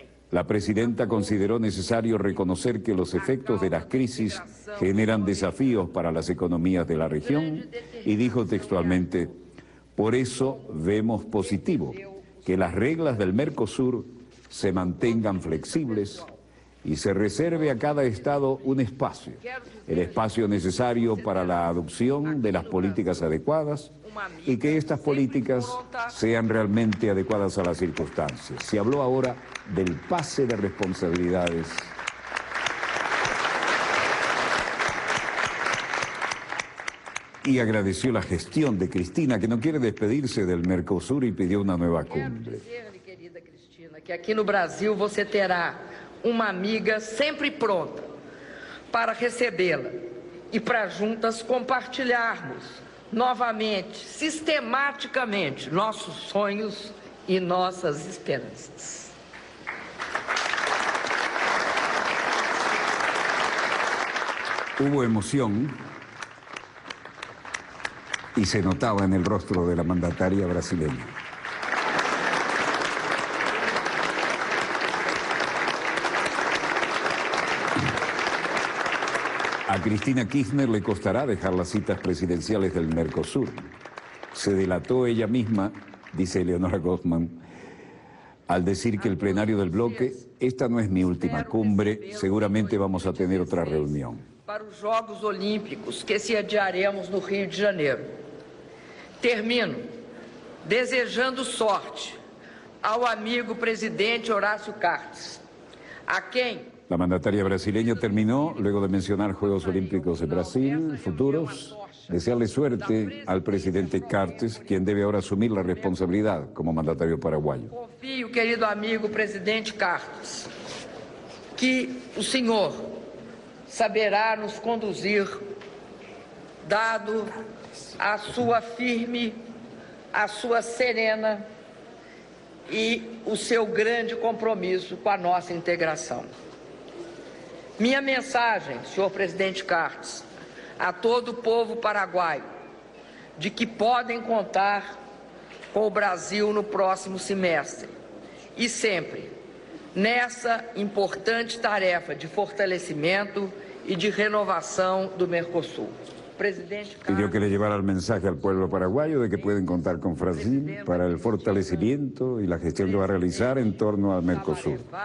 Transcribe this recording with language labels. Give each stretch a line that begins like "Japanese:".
Spanish: La presidenta consideró necesario reconocer que los efectos de las crisis generan desafíos para las economías de la región y dijo textualmente: por eso vemos positivo que las reglas del Mercosur se mantengan flexibles y se reserve a cada Estado un espacio, el espacio necesario para la adopción de las políticas adecuadas y que estas políticas sean realmente adecuadas a las circunstancias. Se habló ahora del pase de responsabilidades. Y agradeció la gestión de Cristina, que no quiere despedirse del Mercosur y pidió una nueva cumbre.
Portuguese: Querida Cristina, que aqui no Brasil você terá uma amiga sempre pronta para recebê-la e para juntas compartilharmos novamente, sistematicamente, nossos sonhos e nossas esperanças.
Spanish: Hubo emoción y se notaba en el rostro de la mandataria brasileña. A Cristina Kirchner le costará dejar las citas presidenciales del Mercosur. Se delató ella misma, dice Eleonora Gozman, al decir que el plenario del bloque, esta no es mi última cumbre, seguramente vamos a tener otra reunión.
Portuguese: Para os Jogos Olímpicos que se adiaremos no Rio de Janeiro. Termino desejando sorte ao amigo presidente Horácio Cartes, a quem...
Spanish: La mandataria brasileña terminó, luego de mencionar Juegos Olímpicos de Brasil futuros, desearle suerte al presidente Cartes, quien debe ahora asumir la responsabilidad como mandatario paraguayo.
Portuguese: Confio, querido amigo presidente Cartes, que o senhor saberá nos conduzir, dado a sua firme, a sua serena e o seu grande compromisso com a nossa integração. Minha mensagem, senhor presidente Cartes, a todo o povo paraguaio, de que podem contar com o Brasil no próximo semestre e sempre nessa importante tarefa de fortalecimento e de renovação do Mercosul.
Spanish: Pidió que le llevara el mensaje al pueblo paraguayo de que pueden contar con Brasil para el fortalecimiento y la gestión que va a realizar en torno al Mercosur.